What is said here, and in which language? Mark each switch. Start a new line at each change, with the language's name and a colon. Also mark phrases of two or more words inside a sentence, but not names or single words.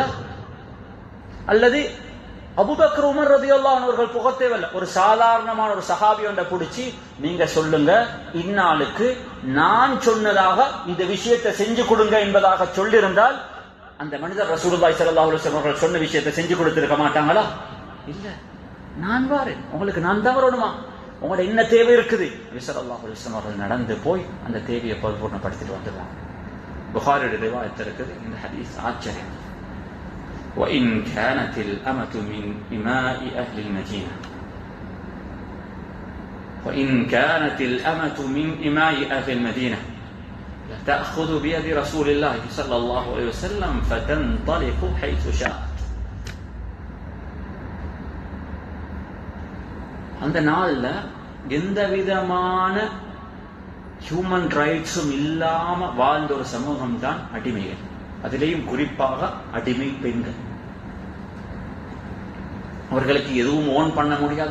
Tamil: அல்லது அபூபக்கர் உமர்
Arabic: رضي الله عنه
Tamil: அவர்கள் புகழ்த்தேவல்ல, ஒரு சாதாரணமான ஒரு சஹாபி ஒன்றை பிடிச்சி நீங்க சொல்லுங்க, இந்நாளுக்கு நான் சொன்னதாக இந்த விஷயத்தை செஞ்சு கொடுங்க என்பதாக சொல்லியிருந்தால் அந்த மனிதர்
Arabic: رسول الله صلى الله عليه وسلم
Tamil: அவர்கள் சொன்ன விஷயத்தை செஞ்சு கொடுத்திருக்க மாட்டாங்களா? இல்ல, நான் வாரேன், உங்களுக்கு நான் தான் வரணுமா? உங்களோட என்ன தேவை இருக்குது, நபி
Arabic: صلى الله عليه وسلم
Tamil: அவர்கள் நடந்து போய் அந்த தேவையை பரிபூர்ணப்படுத்திட்டு வந்துடுவாங்க. புகாரியுடைய ரிவாயத் இருக்குது. இந்த ஹதீஸ் ஆச்சரியம்.
Arabic: وَإِنْ كَانَتِ الْأَمَةُ مِنْ إِمَاءِ أَهْلِ الْمَدِينَةِ وَإِنْ كَانَتِ الْأَمَةُ مِنْ إِمَاءِ أَهْلِ الْمَدِينَةِ لَتَأْخُذُ بِيَدِ رَسُولِ اللَّهِ صَلَّى اللَّهُ عَلَيْهِ وَسَلَّمَ فَتَنْطَلِقُ حَيْثُ شَاءَتْ.
Tamil: அந்த நாள்ல எந்த விதமான
English: human rights
Tamil: இல்லாம வாழ்ந்த ஒரு சமூகம் தான் அடிமைகள். அதிலேயும் குறிப்பாக அடிமை பெண்கள். அவர்களுக்கு எதுவும் ஓன் பண்ண முடியாது.